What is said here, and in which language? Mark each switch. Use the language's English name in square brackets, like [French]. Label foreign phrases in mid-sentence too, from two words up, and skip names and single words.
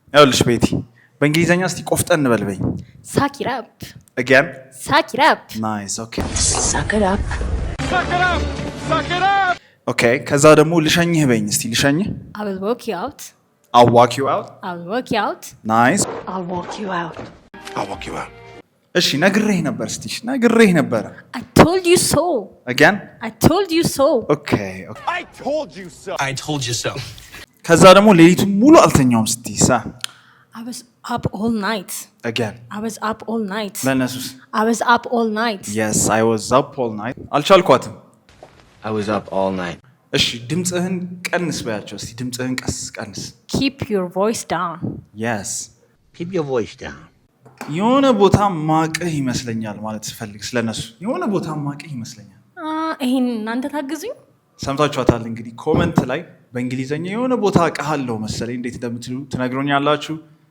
[Amharic] ይኸውልሽ ቤቲ በእንግሊዘኛ እስቲ ቆፍጠን እንበልበኝ። [English] Suck it up. Again? Suck it up. Nice. Okay. Suck it up. Suck it up! Suck it up! [Amharic] Okay. ከዛ ደግሞ ልሸኝህ በኝ እስቲ ልሸኝህ። [English] I will walk you out. I'll walk you out. I will walk you out. Nice. I'll walk you out. I'll walk you out. [Amharic] እሺ ነግሬህ ነበር እስቲ ነግሬህ ነበር። [English] I told you so. Again? I told you so. Okay. I told you so. I told you so. [Amharic] ከዛ ደግሞ ሌሊቱን ሙሉ አልተኛውም ስትይሳ። [English] I was up all night. Again. I was up all night. [Amharic] ለነሱስ? [English] I was up all night. Yes, I was up all night. አልቻልኳትም። I was up all night. [Amharic] እሺ ድምጽህን ቀንስ በያቸው እስቲ ድምጽህን ቀንስ። [English] Keep your voice down. Yes. Keep your voice down. [Amharic] የሆነ ቦታ ማቅህ ይመስለኛል ማለት ስፈልግ ስለነሱ የሆነ ቦታ ማቅህ ይመስለኛል። ይሄን እናንተ ታግዙኝ። ሰምታችኋታል እንግዲህ ኮመንት ላይ በእንግሊዘኛ የሆነ ቦታ አውቃለሁ መሰለኝ እንዴት እንደምትሉ ትነግሩኛላችሁ።